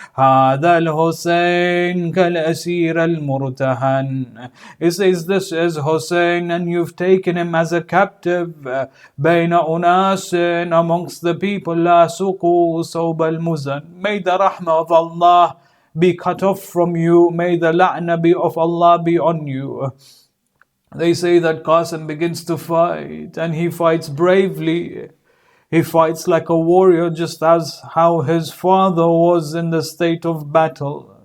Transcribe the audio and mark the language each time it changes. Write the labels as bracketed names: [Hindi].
[Arabic] هذا الحسين كالأسير المرتهن. [English] He says, this is Hussein, and you've taken him as a captive. [Arabic] بين أناس, [English] amongst the people, [Arabic] لا سقوا صوب المزن. [English] May the rahmah of Allah be cut off from you. May the la'na of Allah be on you. They say that Qasim begins to fight, and he fights bravely. He fights like a warrior, just as how his father was in the state of battle.